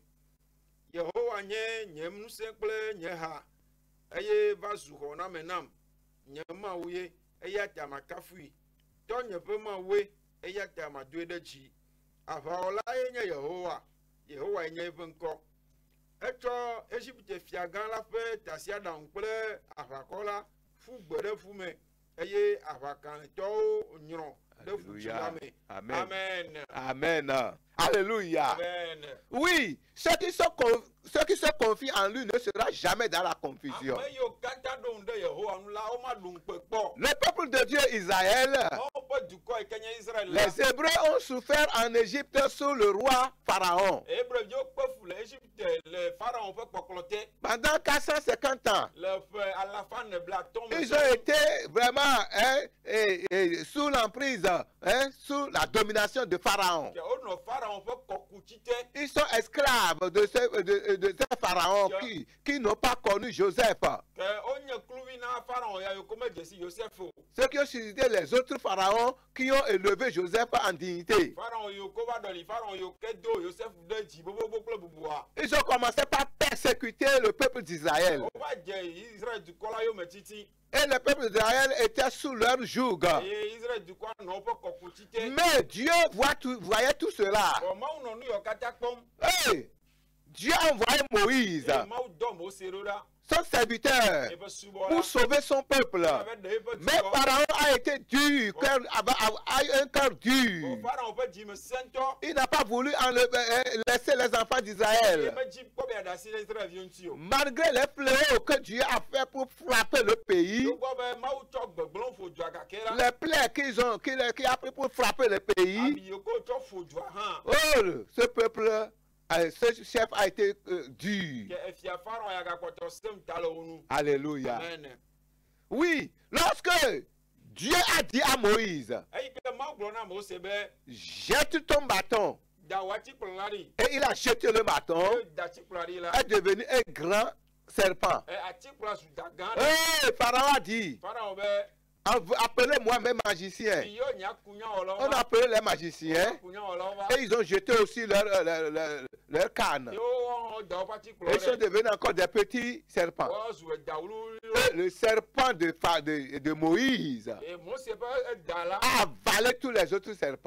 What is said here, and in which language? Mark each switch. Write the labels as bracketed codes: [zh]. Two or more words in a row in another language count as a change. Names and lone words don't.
[ee] Yehowa nye nye ŋusẽ kple nye ha eye va zu xɔname nam nye Mawu ye eya ta makafui tɔ nye ƒe Mawue eya ta madoe ɖe dzi. Aʋawɔlae nye Yehowa. Yehowa nye eƒe ŋkɔ. Etsɔ Egipte fia gã la ƒe tasiaɖam kple aʋakɔ la fu gbe ɖe fu me eye aʋakalẽtɔwo nyrɔ ɖe futsi la me. Amen. Amen. Amen. Alléluia. Amen. [fr] Oui, ceux qui se confient en lui ne sera jamais dans la confusion. [ee] Ame yiwo katã ɖo ŋu ɖe Yehowa ŋu la womaɖu ŋukpe kpɔ. [fr] Le peuple de Dieu Israël, [ee] Mawu ƒe dukɔ yi ke nye Israël la. [fr] les Hébreux ont souffert en Égypte sous le roi Pharaon. [ee] Hébrewviwo kpe fu le Egipte le Pharaon ƒe kpɔkplɔ te. [fr] Pendant 450 ans, [ee] Le ƒe alafa ne blaatɔ̃ me. [fr] ils ont été vraiment sous l'emprise, sous la domination de Pharaon. [ee] Ke wonɔ Pharaon ƒe kɔkuti te. [fr] Ils sont esclaves de ces pharaons qui n'ont pas connu Joseph. [ee] Ke wonye kluvi na Pharaon ya yiwo ke medze si Yosef o. [fr] Ceux qui ont suscité les autres pharaons qui ont élevé Joseph en dignité. [ee] Pharaon yiwo ke va ɖɔli Pharaon yiwo ke do Yosef ɖe dzi bobobo kple bubua. [fr] Ils ont commencé par persécuter le peuple d'Israël. [ee] Wova dze Israël dukɔ la yome titi. [fr] Et le peuple d'Israël était sous leur joug. [ee] Eye Israël dukɔa nɔ woƒe kɔkuti te. [fr] Mais Dieu voyait tout cela. [ee] Vɔ Mawu nɔ nu yiwo katã kpɔm. [fr] Hey, Dieu a envoyé Moïse, [ee] Eye Mawu dɔ Mose ɖo ɖa. [fr] son serviteur, [ee] Eƒe subɔla. [fr] pour sauver son peuple. [ee] Ave ɖe eƒe [fr] Mais [ee] dukɔ. [fr] Pharaon a été dur, a eu un cœur dur. [ee] Pharaon ƒe dzime sẽntɔ. [fr] Il n'a pas voulu laisser les enfants d'Israël. [ee] Eye medzi kpɔ be yeaɖe asi ɖe Israelviwo ŋuti o. [fr] Malgré les fléaux que Dieu a fait pour frapper le pays, [ee] Togbɔ be Mawu tsɔ gbegblẽ ƒo dua gake la. [fr] les plaies qu'il a pris pour frapper le pays, [ee] Abi yiwo ke wotsɔ ƒo dua hã. [fr] oh, ce peuple, ce chef a été dur. [ee] Ke efia Pharaon ya gakpɔtɔ sem ta le wo nu. Alléluia. Amen. [fr] Oui, lorsque Dieu a dit à Moïse, [ee] Eyi ke Mawu gblɔ na Mose be [fr] jette ton bâton, [ee] da wò atikplɔ la ɖi. [fr] et il a jeté le bâton, [ee] Eye da atikplɔ ɖi la. [fr] est devenu un grand serpent. [ee] Atikplɔ zu da gã ɖe. [fr] Et Pharaon a dit, [ee] Pharaon be [fr] Appelez-moi mes magiciens. On a appelé les magiciens. Et ils ont jeté aussi leur canne. Et ils sont devenus encore des petits serpents. Et le serpent de Moïse a avalé tous les autres serpents.